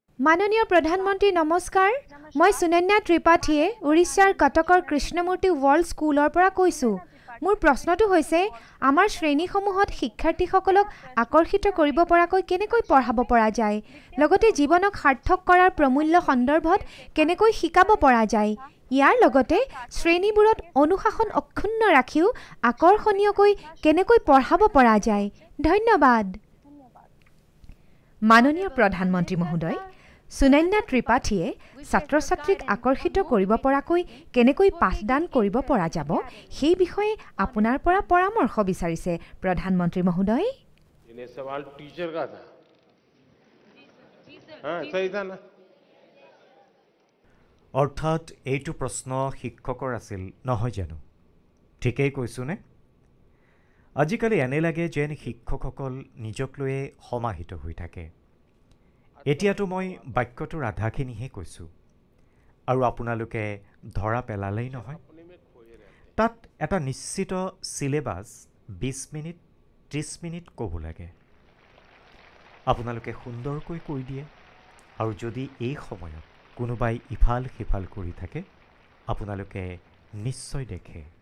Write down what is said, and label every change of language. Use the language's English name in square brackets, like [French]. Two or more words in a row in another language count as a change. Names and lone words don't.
[Assamese] মাননীয় প্ৰধানমন্ত্ৰী নমস্কাৰ মই সুনন্যা ত্ৰিপাঠীয়ে উৰিষ্যাৰ কটকৰ কৃষ্ণমূৰ্তি ৱৰ্ল্ড স্কুলৰ পৰা কৈছো মোৰ প্ৰশ্নটো হৈছে আমাৰ শ্ৰেণীসমূহত শিক্ষাৰ্থীসকলক আকৰ্ষিত কৰিব পৰাকৈ কেনেকৈ পঢ়াব পৰা যায় লগতে জীৱনক সাৰ্থক কৰাৰ প্ৰমূল্য সন্দৰ্ভত কেনেকৈ শিকাব পৰা যায় ইয়াৰ লগতে শ্ৰেণীবোৰত অনুশাসন অক্ষুণ্ণ ৰাখিও আকৰ্ষণীয়কৈ কেনেকৈ পঢ়াব পৰা যায় ধন্যবাদ মাননীয় প্ৰধানমন্ত্ৰী মহোদয় সুনন্যা ত্ৰিপাঠীয়ে ছাত্ৰ-ছাত্ৰীক আকৰ্ষিত কৰিব পৰাকৈ কেনেকৈ পাঠদান কৰিব পৰা যাব সেই বিষয়ে আপোনাৰ পৰা পৰামৰ্শ বিচাৰিছে প্ৰধানমন্ত্ৰী মহোদয় [Hindi] ये सवाल टीचर का था हाँ सही था ना [Assamese] অৰ্থাৎ এইটো প্ৰশ্ন শিক্ষকৰ আছিল নহয় জানো ঠিকেই কৈছোনে আজিকালি এনে লাগে যেন শিক্ষকসকল নিজক লৈয়ে সমাহিত হৈ থাকে এতিয়াতো মই বাক্যটোৰ আধাখিনিহে কৈছোঁ আৰু আপোনালোকে ধৰা পেলালেই নহয় তাত এটা নিশ্চিত চিলেবাছ 20 মিনিট 30 মিনিট ক'ব লাগে আপোনালোকে সুন্দৰকৈ কৈ দিয়ে আৰু যদি এই সময়ত কোনোবাই ইফাল সিফাল কৰি থাকে আপোনালোকে নিশ্চয় দেখে